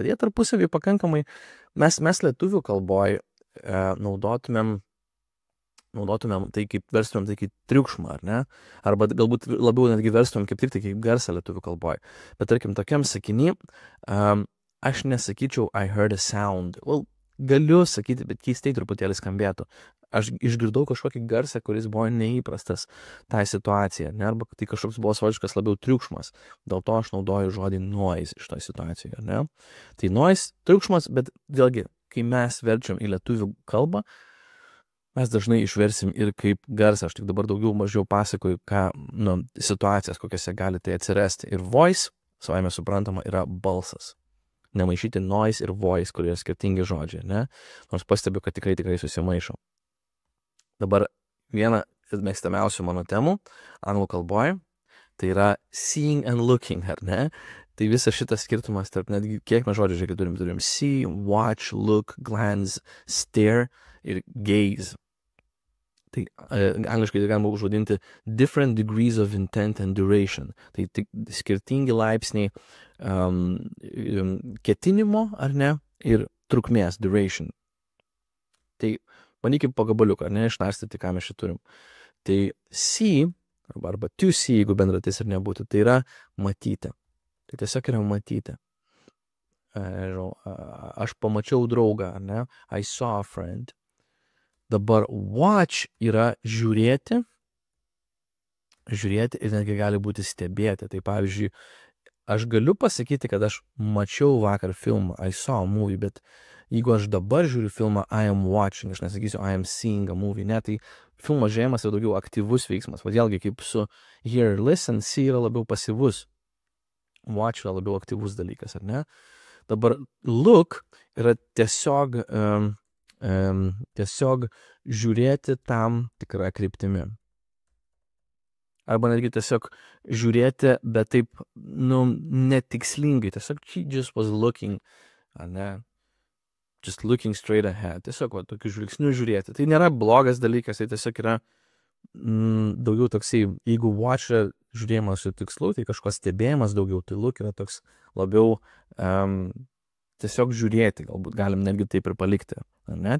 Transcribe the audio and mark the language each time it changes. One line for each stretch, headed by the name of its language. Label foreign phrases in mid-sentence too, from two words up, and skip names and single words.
Lithuanian: Bet jie tarpusavį pakankamai, mes lietuvių kalboj naudotumėm tai kaip verstumėm tai kaip triukšmą, ar ne? Arba galbūt labiau netgi verstumėm kaip tik tai kaip garsą lietuvių kalboj. Bet tarkim, tokiam sakiny, aš nesakyčiau
English: I heard a sound.
Lithuanian: Well, galiu sakyti, bet keistai truputėlį skambėtų. Aš išgirdau kažkokį garsą, kuris buvo neįprastas tai situacijai, ne? Arba tai kažkoks buvo savotiškas labiau triukšmas. Dėl to aš naudoju žodį noise iš to situacijoje, ne? Tai noise, triukšmas, bet vėlgi, kai mes verčiam į lietuvių kalbą, mes dažnai išversim ir kaip garsą. Aš tik dabar daugiau mažiau pasakoju, situacijas, kokiose gali tai atsirasti. Ir voice, savaime suprantama, yra balsas. Nemaišyti noise ir voice, kurie yra skirtingi žodžiai, ne? Nors pastebiu, kad tikrai susimaišo. Dabar viena mėgstamiausių mano temų anglų kalboje, tai yra
English: seeing and looking,
Lithuanian: ar ne? Tai visas šitas skirtumas tarp netgi, kiek mes žodžių, žiūrėkit, turim
English: see, watch, look, glance, stare
Lithuanian: ir gaze. Tai angliškai tai galima užvadinti
English: different degrees of intent and duration.
Lithuanian: Tai skirtingi laipsniai ketinimo, ar ne, ir trukmės, duration. Tai bandykim po gabaliuką, ar ne, išnarstyti, ką mes čia turim. Tai see arba
English: to see,
Lithuanian: jeigu bendratis ir nebūtų, tai yra matyti. Tai tiesiog yra matyti. Aš pamačiau draugą, ne?
English: I saw a friend.
Lithuanian: Dabar watch yra žiūrėti ir netgi gali būti stebėti. Tai pavyzdžiui, aš galiu pasakyti, kad aš mačiau vakar filmą,
English: I saw a movie,
Lithuanian: bet jeigu aš dabar žiūriu filmą
English: I am watching,
Lithuanian: aš nesakysiu
English: I am seeing a movie,
Lithuanian: ne, tai filmo žiūrėjimas yra daugiau aktyvus veiksmas. Vėlgi, kaip su hear ir listen, see yra labiau pasyvus. Watch yra labiau aktyvus dalykas, ar ne? Dabar look yra tiesiog žiūrėti tam tikrą kryptimi. Arba netgi tiesiog žiūrėti, bet taip, netikslingai.
English: Tiesiog she just was looking,
Lithuanian: ar ne?
English: Just looking straight ahead.
Lithuanian: Tiesiog tokiu žvilgsniu žiūrėti. Tai nėra blogas dalykas, tai tiesiog yra daugiau toksai, jeigu watch yra žiūrėjimas su tikslu, tai kažko stebėjimas daugiau, tai look yra toks labiau tiesiog žiūrėti, galbūt galim netgi taip ir palikti, ne?